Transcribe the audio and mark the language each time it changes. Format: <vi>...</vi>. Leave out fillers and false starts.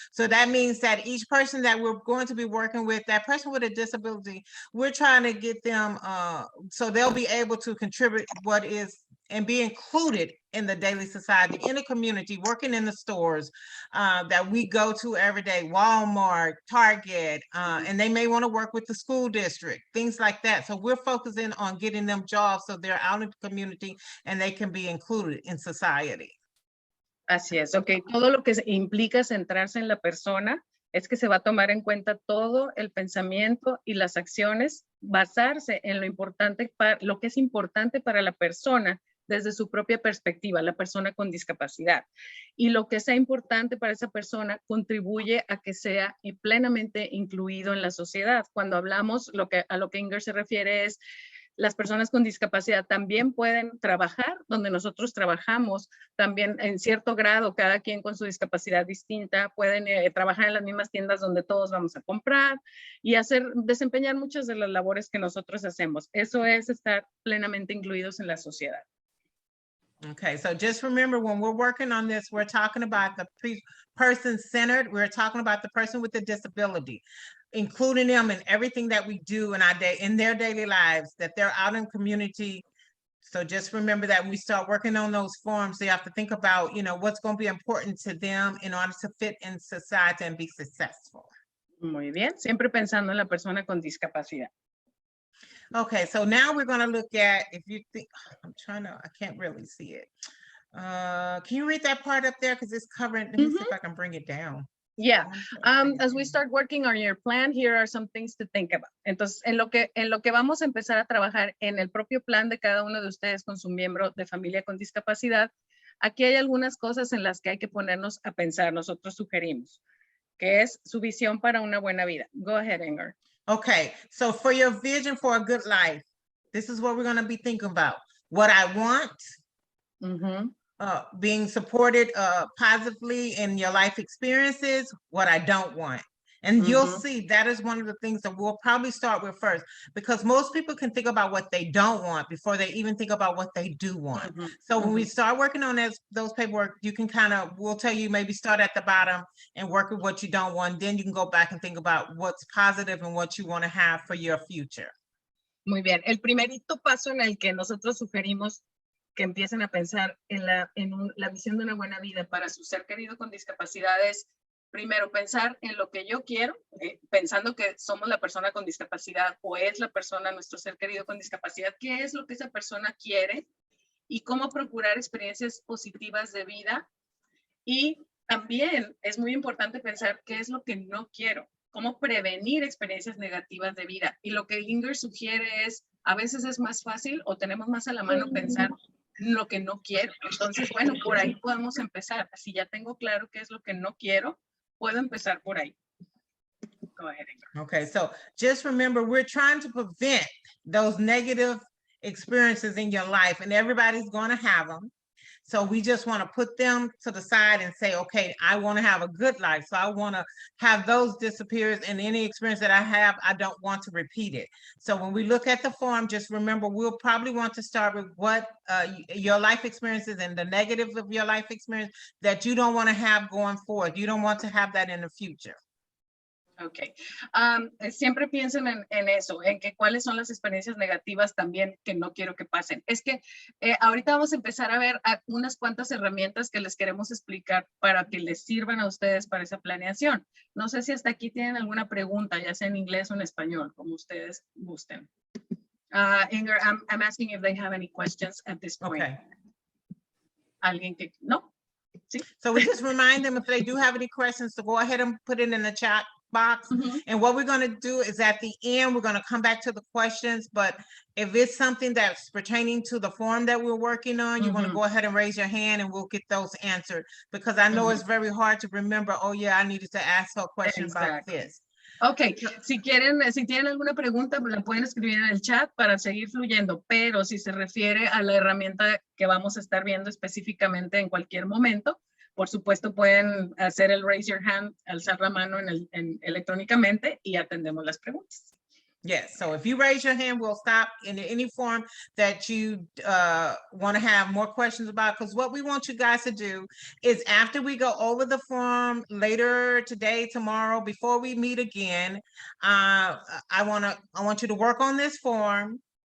<en>So that means that each person that we're going to be working with, that person with a disability, we're trying to get them so they'll be able to contribute what is and be included in the daily society, in the community, working in the stores that we go to every day, Walmart, Target, and they may want to work with the school district, things like that. So we're focusing on getting them jobs so they're out in the community and they can be included in society.</en> <es>Así es, ok. Todo lo que implica centrarse en la persona es que se va a tomar en cuenta todo el pensamiento y las acciones, basarse en lo que es importante para la persona desde su propia perspectiva, la persona con discapacidad. Y lo que sea importante para esa persona contribuye a que sea plenamente incluido en la sociedad. Cuando hablamos, a lo que Inger se refiere es, las personas con discapacidad también pueden trabajar donde nosotros trabajamos, también en cierto grado, cada quien con su discapacidad distinta, pueden trabajar en las mismas tiendas donde todos vamos a comprar y desempeñar muchas de las labores que nosotros hacemos. Eso es estar plenamente incluidos en la sociedad.</es> <en>Okay, so just remember when we're working on this, we're talking about the person-centered. We're talking about the person with the disability, including them in everything that we do in our day, in their daily lives, that they're out in community. So just remember that when we start working on those forms, you have to think about, you know, what's going to be important to them in order to fit in society and be successful.</en> <es>Muy bien, siempre pensando en la persona con discapacidad.</es> <en>Okay, so now we're going to look at, if you think, I'm trying to, I can't really see it. Can you read that part up there? Because it's covering, let me see if I can bring it down. Yeah, as we start working on your plan, here are some things to think about.</en> <es>Entonces, en lo que vamos a empezar a trabajar en el propio plan de cada uno de ustedes con su miembro de familia con discapacidad, aquí hay algunas cosas en las que hay que ponernos a pensar. Nosotros sugerimos, que es su visión para una buena vida.</es> <en>Go ahead, Inger. Okay, so for your vision for a good life, this is what we're going to be thinking about. What I want, being supported positively in your life experiences, what I don't want. And you'll see that is one of the things that we'll probably start with first, because most people can think about what they don't want before they even think about what they do want. So when we start working on those paperwork, you can we'll tell you maybe start at the bottom and work with what you don't want. Then you can go back and think about what's positive and what you want to have for your future.</en> <es>Muy bien. El primerito paso en el que nosotros sugerimos que empiecen a pensar en la visión de una buena vida para su ser querido con discapacidades. Primero, pensar en lo que yo quiero, pensando que somos la persona con discapacidad o es la persona, nuestro ser querido con discapacidad, qué es lo que esa persona quiere y cómo procurar experiencias positivas de vida. Y también es muy importante pensar qué es lo que no quiero, cómo prevenir experiencias negativas de vida. Y lo que Inger sugiere es, a veces es más fácil o tenemos más a la mano pensar lo que no quiero. Entonces, bueno, por ahí podemos empezar. Si ya tengo claro qué es lo que no quiero, puedo empezar por ahí.</es> <en>Go ahead, Inger. Okay, so just remember, we're trying to prevent those negative experiences in your life, and everybody's going to have them. So we just want to put them to the side and say, okay, I want to have a good life. So I want to have those disappear, and any experience that I have, I don't want to repeat it. So when we look at the form, just remember, we'll probably want to start with what your life experiences and the negatives of your life experience that you don't want to have going forward. You don't want to have that in the future. Ok.</en> <es>Siempre piensen en eso, en que cuáles son las experiencias negativas también que no quiero que pasen. Es que ahorita vamos a empezar a ver unas cuantas herramientas que les queremos explicar para que les sirvan a ustedes para esa planeación. No sé si hasta aquí tienen alguna pregunta, ya sea en inglés o en español, como ustedes gusten.</es> <en>Inger, I'm asking if they have any questions at this point. Okay.</en> <es>¿Alguien que no? ¿Sí?</es> <en>So we just remind them if they do have any questions to go ahead and put it in the chat box. And what we're going to do is at the end, we're going to come back to the questions. But if it's something that's pertaining to the form that we're working on, you want to go ahead and raise your hand and we'll get those answered. Because I know it's very hard to remember, oh yeah, I needed to ask her a question about this.</en> <es>Ok, si tienen alguna pregunta, la pueden escribir en el chat para seguir fluyendo, pero si se refiere a la herramienta que vamos a estar viendo específicamente en cualquier momento, por supuesto pueden hacer el</es> <en>raise your hand,</en> <es>alzar la mano electrónicamente y atendemos las preguntas.</es> <en>Yes, so if you raise your hand, we'll stop in any form that you want to have more questions about, because what we want you guys to do is after we go over the form later today, tomorrow, before we meet again, I want you to work on this form.</en>